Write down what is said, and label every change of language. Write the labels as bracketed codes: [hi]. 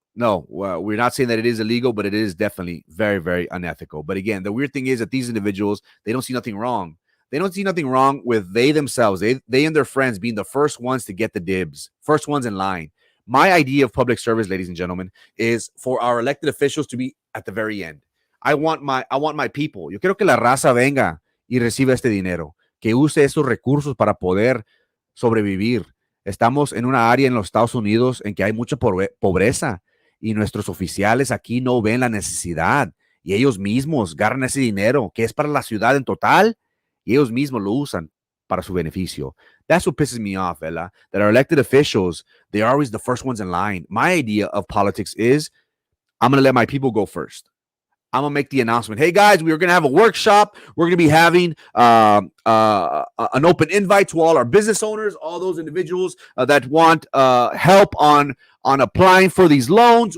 [en] No, we're not saying that it is illegal, but it is definitely very, very unethical. But again, the weird thing is that these individuals, they don't see nothing wrong. They don't see nothing wrong with they themselves, they and their friends being the first ones to get the dibs, first ones in line. My idea of public service, ladies and gentlemen, is for our elected officials to be at the very end. I want my people. [es] Yo quiero que la raza venga y reciba este dinero, que use estos recursos para poder sobrevivir. Estamos en una área en los Estados Unidos en que hay mucha pobreza y nuestros oficiales aquí no ven la necesidad y ellos mismos agarran ese dinero que es para la ciudad en total y ellos mismos lo usan para su beneficio. [en] That's what pisses me off, Ella, that our elected officials, they're always the first ones in line. My idea of politics is I'm going to let my people go first. I'm going to make the announcement. Hey, guys, we're going to have a workshop. We're going to be having an open invite to all our business owners, all those individuals that want help on applying for these loans.